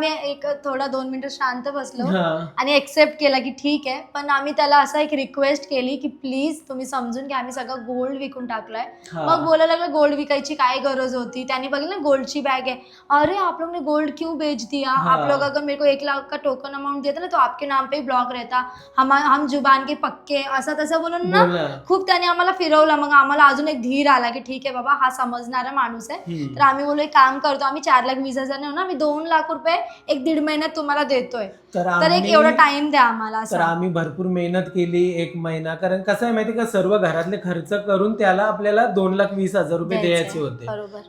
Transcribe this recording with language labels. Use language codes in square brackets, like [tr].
[mr] एक थोडा 2 मिनिटं शांत बसलो आणि एक्सेप्ट केला की ठीक आहे. पण आम्ही त्याला असं एक रिक्वेस्ट केली की प्लीज तुम्ही समजून घ्या आम्ही सगळं गोल्ड विकून टाकलाय. मग बोलायला लागलं गोल्ड विकायची काय गरज होती, त्यांनी बघितलं गोल्डची बॅग आहे. [hi] अरे आप लोग ने गोल्ड क्यों बेच दिया, आप लोग अगर मेरे को 1 लाख का टोकन अमाउंट देता ना तो आपके नाम पे ब्लॉक रहता, हम जुबान के पक्के, [mr] असं तसं बोलून ना खूप त्याने आम्हाला फिरवलं. मग आम्हाला अजून एक धीर आला की ठीक आहे बाबा हा समजणारा माणूस आहे. तर आम्ही बोललो एक काम करतो, आम्ही 4,20,000 ना आम्ही 2 लाख रुपये 1-1.5 महिन्यात तुम्हाला देतोय, तर एक एवढा टाइम द्या आम्हाला. तर आम्ही भरपूर मेहनत केली 1 महिना, कारण कसं आहे माहिती का सर्व घरातले खर्च करून त्याला आपल्याला 2,20,000 रुपये द्यायचे होते.